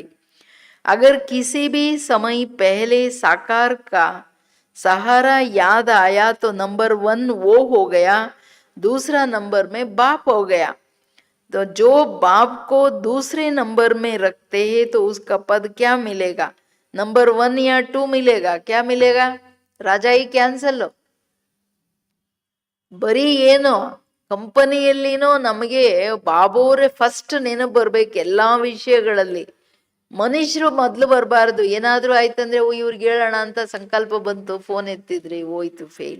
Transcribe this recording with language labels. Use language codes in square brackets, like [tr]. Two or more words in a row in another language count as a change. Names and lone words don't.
[hi] अगर किसी भी समय पहले साकार का सहारा याद आया तो नंबर 1 वो हो गया, दूसरा नंबर में बाप हो गया। तो जो बाप को दूसरे नंबर में रखते हैं तो उसका पद क्या मिलेगा? नंबर 1 या 2 मिलेगा? क्या मिलेगा? राजा ही कैंसल। [kn] ಬರೀ ಏನೋ ಕಂಪನಿಯಲ್ಲಿನೋ ನಮಗೆ ಬಾಬೋರೆ ಫಸ್ಟ್ ನೆನಪು ಬರ್ಬೇಕು ಎಲ್ಲಾ ವಿಷಯಗಳಲ್ಲಿ. ಮನುಷ್ಯರು ಮೊದ್ಲು ಬರಬಾರ್ದು. ಏನಾದ್ರೂ ಆಯ್ತಂದ್ರೆ ಇವ್ರಿಗೆ ಹೇಳೋಣ ಅಂತ ಸಂಕಲ್ಪ ಬಂತು, ಫೋನ್ ಎತ್ತಿದ್ರಿ, ಹೋಯ್ತು, ಫೇಲ್.